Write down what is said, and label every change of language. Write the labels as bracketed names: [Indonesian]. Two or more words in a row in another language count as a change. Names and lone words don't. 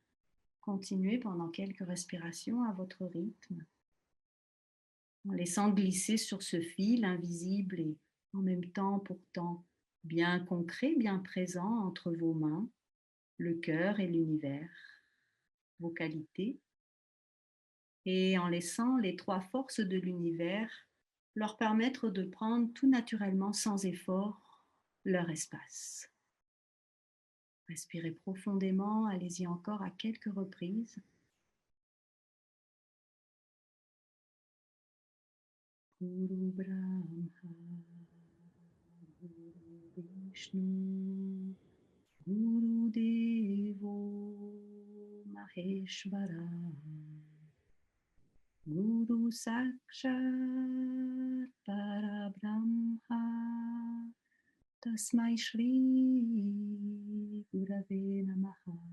[French] Continuez pendant quelques respirations à votre rythme, en laissant glisser sur ce fil invisible et en même temps pourtant bien concret, bien présent entre vos mains, le cœur et l'univers, vos qualités, et en laissant les trois forces de l'univers leur permettre de prendre tout naturellement, sans effort, leur espace. Respirez profondément, allez-y encore à quelques reprises. [Sanskrit] गुरु ब्रह्मा, गुरु विष्णु, गुरु देवो महेश्वर, गुरु साक्षात् परब्रह्म तस्मै श्री गुरवे नमः.